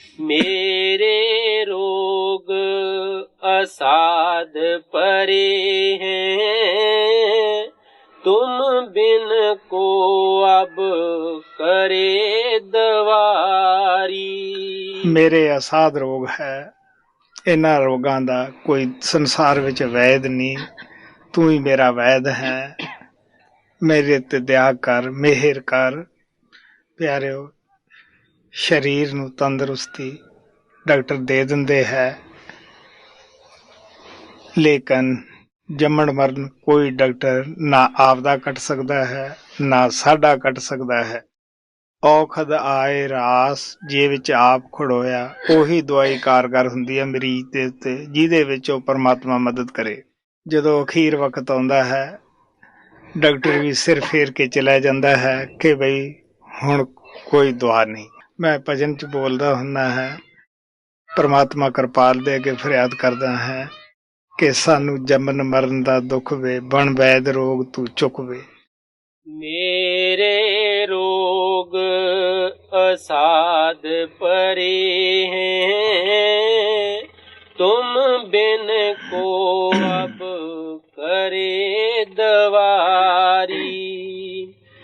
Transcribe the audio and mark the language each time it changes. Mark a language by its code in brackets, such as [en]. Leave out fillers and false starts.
[hi] मेरे रोग असाध परे हैं, तुम बिन को अब करे दवारी। [pa] ਮੇਰੇ ਅਸਾਧ ਰੋਗ ਹੈ, ਇਹਨਾਂ ਰੋਗਾਂ ਦਾ ਕੋਈ ਸੰਸਾਰ ਵਿੱਚ ਵੈਦ ਨਹੀਂ, ਤੂੰ ਹੀ ਮੇਰਾ ਵੈਦ ਹੈ। ਮੇਰੇ ਤੇ ਦਇਆ ਕਰ, ਮਿਹਰ ਕਰ। ਪਿਆਰਿਓ, ਸਰੀਰ ਨੂੰ ਤੰਦਰੁਸਤੀ ਡਾਕਟਰ ਦੇ ਦਿੰਦੇ ਹੈ, ਲੇਕਿਨ ਜੰਮਣ ਮਰਨ ਕੋਈ ਡਾਕਟਰ ਨਾ ਆਪਦਾ ਕੱਟ ਸਕਦਾ ਹੈ, ਨਾ ਸਾਡਾ ਕੱਟ ਸਕਦਾ ਹੈ। ਔਖਦ ਆਏ ਰਾਸ ਜੇ ਵਿੱਚ ਆਪ ਖੜੋਇਆ, ਉਹੀ ਦਵਾਈ ਕਾਰਗਰ ਹੁੰਦੀ ਹੈ ਮਰੀਜ਼ ਦੇ ਉੱਤੇ, ਜਿਹਦੇ ਵਿੱਚ ਉਹ ਪਰਮਾਤਮਾ ਮਦਦ ਕਰੇ। ਜਦੋਂ ਅਖੀਰ ਵਕਤ ਆਉਂਦਾ ਹੈ, ਡਾਕਟਰ ਵੀ ਸਿਰ ਫੇਰ ਕੇ ਚਲਾ ਜਾਂਦਾ ਹੈ ਕਿ ਬਈ ਹੁਣ ਕੋਈ ਦੁਆ ਨਹੀਂ। ਮੈਂ ਭਜਨ ਚ ਬੋਲਦਾ ਹੁੰਦਾ ਹੈ, ਪਰਮਾਤਮਾ ਕਿਰਪਾਲ ਦੇ ਅੱਗੇ ਫਰਿਆਦ ਕਰਦਾ ਹੈ ਕਿ ਸਾਨੂੰ ਜੰਮਣ ਮਰਨ ਦਾ ਦੁੱਖ ਵੇ, ਬਣ ਵੈਦ ਰੋਗ ਤੂੰ ਚੁੱਕ ਵੇ। [hi] मेरे रोग असाध परे हैं, तुम बिन को अब करे दवारी।